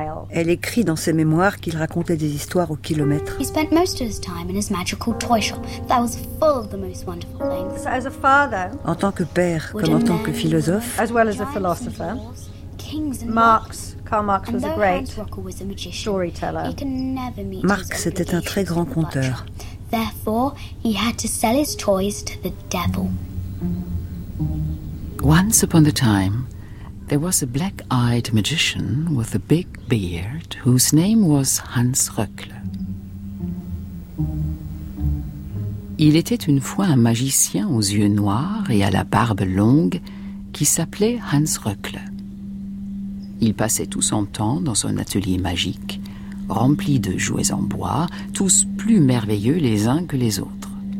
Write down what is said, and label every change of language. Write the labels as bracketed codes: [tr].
[fr] Elle écrit dans ses mémoires qu'il racontait des histoires au kilomètre. [en] He spent most of his time in his magical toy shop that was full of the most wonderful things. So as a father, [fr] en tant que père, comme en tant que philosophe, [en] as well as a philosopher, Karl Marx was a great storyteller. [fr] Marx était un très grand conteur. [en] Therefore, he had to sell his toys to the devil. Once upon a time, there was a black-eyed magician with a big beard whose name was Hans Röckle. [fr] Il était une fois un magicien aux yeux noirs et à la barbe longue qui s'appelait Hans Röckle. Il passait tout son temps dans son atelier magique, rempli de jouets en bois, tous plus merveilleux les uns que les autres.